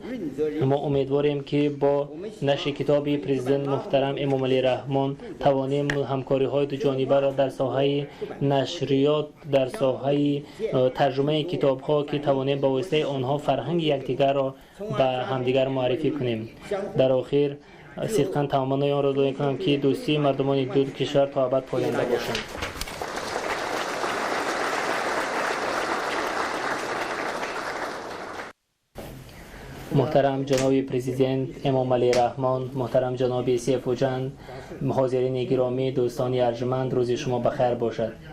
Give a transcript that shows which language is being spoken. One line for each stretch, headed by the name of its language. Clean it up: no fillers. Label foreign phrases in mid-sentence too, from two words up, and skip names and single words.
Tajik: мо умедворем ки бо нашри китоби президент муҳтарам Эмомалӣ Раҳмон тавонем ҳамкориҳои дуҷонибаро дар соҳаи нашриёт, дар соҳаи тарҷумаи китобҳо ки тавонем ба воситаи онҳо фарҳанги якдигарро ба ҳамдигар муаррифӣ кунем. дар охир сидқан тамоманои онро дуо мекунам ки дӯстии мардумони ду кишвар то абад поянда бошад.
Persian: محترم جناب پرزیدنت امامعلی رحمان، محترم جناب سیفوجان، حاضرین گرامی، دوستان ارجمند، روز شما بخیر باشد.